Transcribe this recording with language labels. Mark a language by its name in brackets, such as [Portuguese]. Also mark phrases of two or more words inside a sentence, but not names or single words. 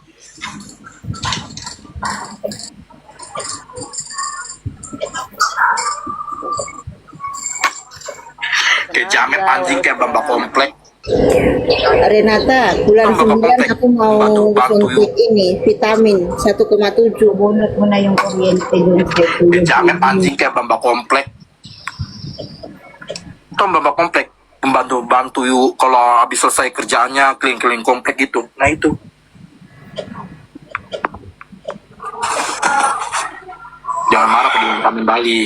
[Indonesian] Kayak jamet anjing kayak bamba komplek. Renata, bulan 9 aku mau suntik ini vitamin 1,7. [Filipino] Bunot mo na yung kuryente dun sa [Indonesian] Kayak jamet anjing kayak bamba komplek. Itu bamba komplek. Pembantu yuk kalau habis selesai kerjaannya keliling-keliling komplek gitu. Nah itu. Jangan marah kalau ngantamin balik.